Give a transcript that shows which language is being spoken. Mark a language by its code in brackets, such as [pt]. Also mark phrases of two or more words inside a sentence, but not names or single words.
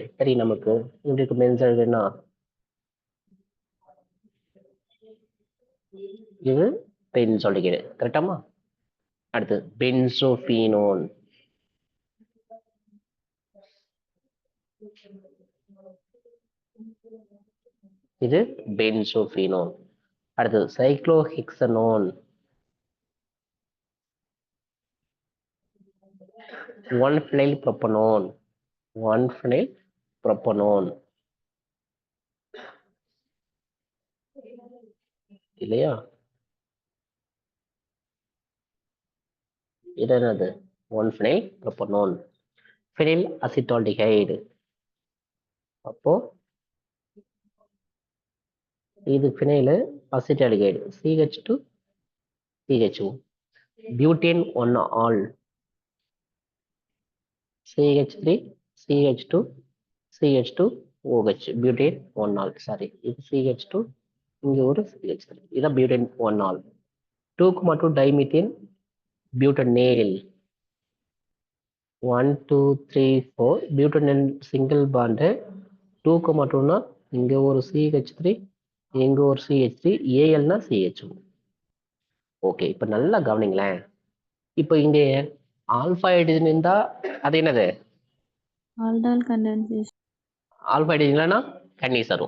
[ta] சரி, நமக்கு இருக்கு பென்சோல்டிகைடுனா இது பென்சோல்டிகைடு. கரெக்டாமா? அடுத்து பென்சோஃபீனோன். இது பென்சோஃபீனோன். அடுத்து சைக்ளோஹெக்சனோன். [en] 1-phenyl propanone. 1-phenyl propanone. [ta] இல்லையா? இது என்னது? [en] 1-phenyl propanone. phenyl acetaldehyde. [ta] அப்போ இது [en] phenyl acetaldehyde, CH2 CHO. butane 1-ol, CH3 CH2 CH2 OH. butane 1-ol. [ta] சாரி, இது CH2, இங்க ஒரு CH3. [en] இதான் butane 1-ol. 2,2 dimethyl butanol. 1 2 3 4 butanol single bond. [ta] 2,2னா இங்க ஒரு CH3, இங்க ஒரு CH3, ஏஎல்னா CHO. ஓகே, இப்போ நல்லா கவனிங்களேன். இப்போ இங்க [en] alpha hydrogen [ta] இருந்தா அது என்னது? [en] aldol condensation. alpha hydrogen [ta] இல்லைன்னா கன்னிஸ் வரும்.